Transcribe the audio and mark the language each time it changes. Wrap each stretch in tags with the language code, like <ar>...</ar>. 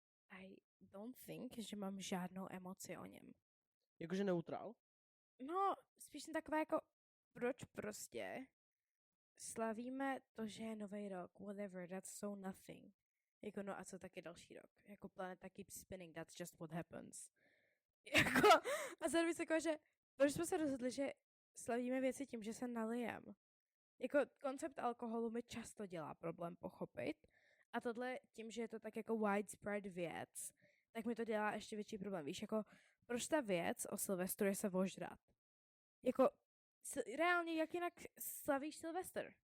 <en>I don't think,</en> <cs>že mám žádnou emoci o něm. Jakože neutrál? No, spíš jsem taková jako, proč prostě slavíme to, že je nový rok,</cs> <en>whatever, that's so nothing.</en> <cs>Jako no a co taky další rok? Jako planeta</cs> <en>keeps spinning, that's just what happens.</en> <cs>Jako, a zároveň se jako, že proč jsme se rozhodli, že slavíme věci tím, že se nalijem. Jako koncept alkoholu mi často dělá problém pochopit a tohle tím, že je to tak jako widespread věc, tak mi to dělá ještě větší problém. Víš, jako proč ta věc o Silvestru je se ožrat? Jako reálně, jak jinak slavíš Silvestr?</cs>